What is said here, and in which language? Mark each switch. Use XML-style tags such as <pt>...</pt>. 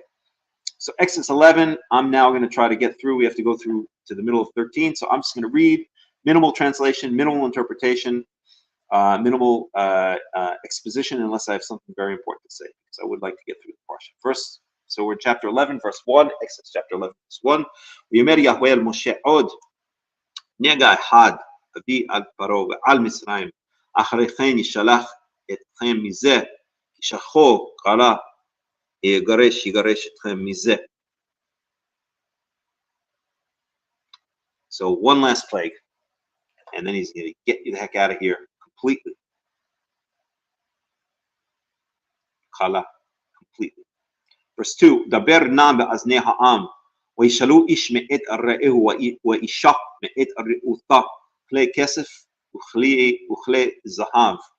<en>Okay, so Exodus 11. I'm now going to try to get through. We have to go through to the middle of 13. So I'm just going to read minimal translation, minimal interpretation, minimal exposition, unless I have something very important to say, because I would like to get through the portion. First, so we're in chapter 11, verse 1. Exodus chapter 11, verse 1.</en> <he>ויאמר יהוה אל משה עוד נגע אחד אביא על פרעה ועל מצרים, אחרי כן ישלח אתכם מזה, ישלחו קרא יגרש אתכם מזה.</he> <en>So one last plague, and then he's going to get you the heck out of here completely. chala, completely. Verse 2,</en> <he>Daber na be'aznei ha'am, וישאלו איש מאת רעהו ואישה מאת רעותה כלי כסף וכלי זהב.</he>